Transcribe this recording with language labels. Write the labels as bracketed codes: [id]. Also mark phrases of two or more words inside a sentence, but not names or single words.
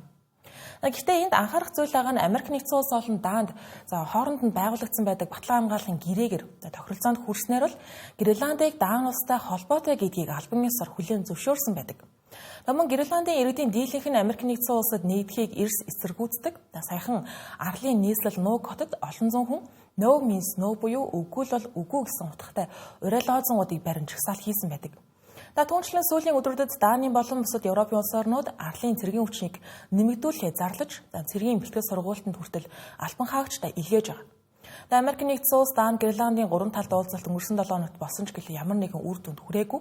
[mn] Гэхдээ энд анхаарах зүйл байгаа нь Америк нэгдсэн улс болон Даанд хооронд нь байгуулагдсан байдаг батлан хамгааллын гэрээгээр тохиролцоонд хүрснээр бол Гренландыг Даан улстай холбоотой гэдгийг албан ёсоор хүлээн зөвшөөрсөн байдаг. Мөн Гренландын иргэдийн дийлэнх нь Америк нэгдсэн улсад нэгдэхийг эрс эсэргүүцдэг. Саяхан арлын нийслэл Нууг хотод олон зуун хүн [en] No means no [mn] буюу үгүй л бол үгүй гэсэн утгатай уриалгаазуудыг барин жагсаал хийсэн байдаг. Түүнчлэн сүүлийн өдрүүдэд Дааны болон бусад Европын улс орнууд арлын цэргийн хүчийг нэмэгдүүлэхээ зарлаж цэргийн бэлтгэл сургуультанд хүртэл албан хаагчдаа илгээж байгаа. Америк нэгдсэн улс Даан Гренландын 3 талд уулзалт өнгөрсөн 7 хоногт болсон ч гэлээ ямар нэгэн үр дүнд хүрээгүй.